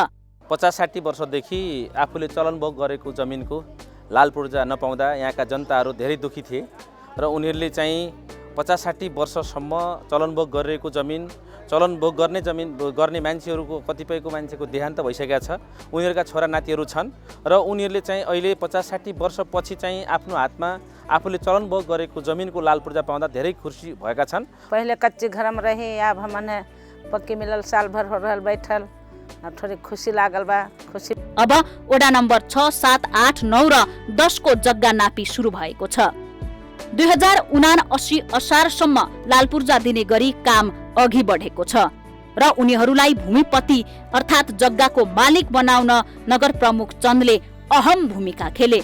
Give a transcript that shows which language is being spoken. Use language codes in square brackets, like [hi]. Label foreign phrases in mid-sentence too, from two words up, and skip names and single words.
[ne] 50-60 वर्षदेखि आफूले चलनभोग गरेको जमिनको लाल पूर्जा नपाउँदा यहाँका जनताहरू धेरै दुखी थिए र उनीहरूले चाहिँ 50-60 वर्षसम्म चलनभोग गरिरहेको जमिन, चलनभोग गर्ने मान्छेहरूको कतिपयको मान्छेको देहान्त भइसकेका छ। उनीहरूका छोरा नातिहरू छन् र उनीहरूले चाहिँ अहिले 50-60 वर्षपछि चाहिँ आफ्नो हातमा आफूले चलनभोग गरेको जमिनको लाल पूर्जा पाउँदा धेरै खुसी भएका छन्। [bho] पहिले कच्चे घरमा रहे, अब हमने पक्की मिलल, साल भर हो रहल बैठल, थोड़ी खुशी लागल बा। खुशी [ne] अब वडा नम्बर 6, 7, 8, 9 र 10 को जग्गा नापी सुरु भएको छ। 2079 असारसम्म लालपूर्जा दिने गरी काम अघि बढेको छ र उनीहरूलाई भूमिपति अर्थात् जग्गाको मालिक बनाउन नगर प्रमुख चन्दले अहम भूमिका खेले।